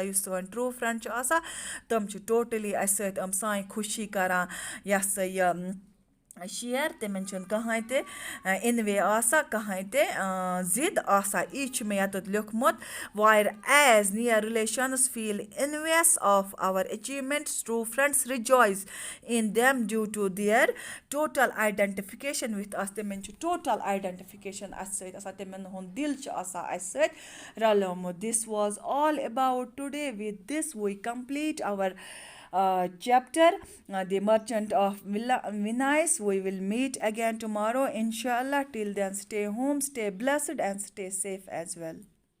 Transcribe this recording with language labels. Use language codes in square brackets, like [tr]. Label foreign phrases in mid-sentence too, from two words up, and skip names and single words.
[ks] یُس سٲنۍ [en] true friend [ks] چھُ آسان تِم چھِ ٹوٹلی اَسہِ سۭتۍ سانہِ خوشی کَران یہِ ہسا یہِ شِیر تِمَن چھُنہٕ کٕہٕنۍ تہِ اِنوے آسان کٕہٕنۍ تہِ ضِد آسان یی چھُ مےٚ یَتَتھ لیوکھمُت [en] whereas near relations feel envious of our achievements true friends rejoice in them due to their total identification with us [ks] تِمَن چھُ ٹوٹَل آیڈٮ۪نٹِفِکیشَن اَسہِ سۭتۍ آسان تِمَن ہُنٛد دِل چھُ آسان اَسہِ سۭتۍ رلیومُت [en] this was all about today with this we complete our chapter the merchant of Venice. We will meet again tomorrow inshallah. Till then, stay home, stay blessed and stay safe as well.